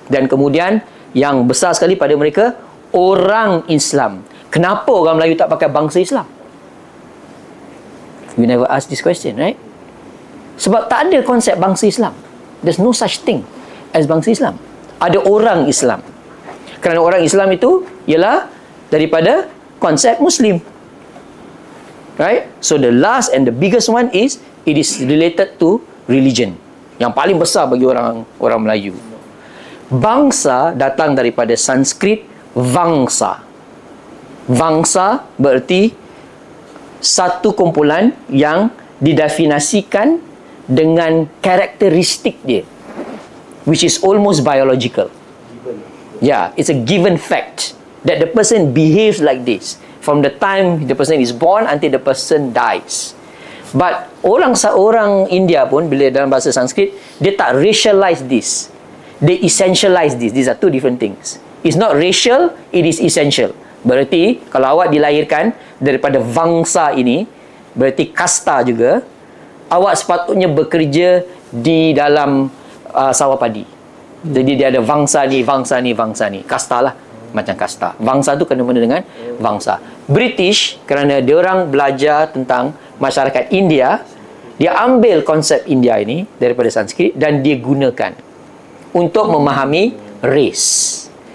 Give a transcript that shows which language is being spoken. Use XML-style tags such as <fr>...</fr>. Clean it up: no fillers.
<ms>Dan kemudian yang besar sekali pada mereka, orang Islam. Kenapa orang Melayu tak pakai bangsa Islam?</ms> <en>We never ask this question, right?</en> <ms>Sebab tak ada konsep bangsa Islam.</ms> <en>There's no such thing as bangsa Islam.</en> <ms>Ada orang Islam. Kerana orang Islam itu ialah daripada konsep Muslim.</ms> <en>Right? So the last and the biggest one is it is related to religion.</en> <ms>Yang paling besar bagi orang Melayu. Bangsa datang daripada Sanskrit vangsa. Vangsa bererti satu kumpulan yang didefinisikan dengan karakteristik dia,</ms> <en>which is almost biological. Yeah, it's a given fact that the person behaves like this from the time the person is born until the person dies.</en> <ms>But orang India pun bila dalam bahasa Sanskrit, dia tak</ms> <en>racialize this. They essentialize this. These are two different things. It's not racial, it is essential.</en> <ms>Berarti kalau awak dilahirkan daripada vangsa ini, berarti kasta juga. Awak sepatutnya bekerja di dalam sawah padi. Jadi dia ada vangsa ni, vangsa ni, vangsa ni. Kasta lah. Macam kasta. Vangsa tu kena-mena dengan vangsa. British, kerana dia orang belajar tentang masyarakat India, dia ambil konsep India ini daripada Sanskrit dan dia gunakan untuk memahami race.</ms>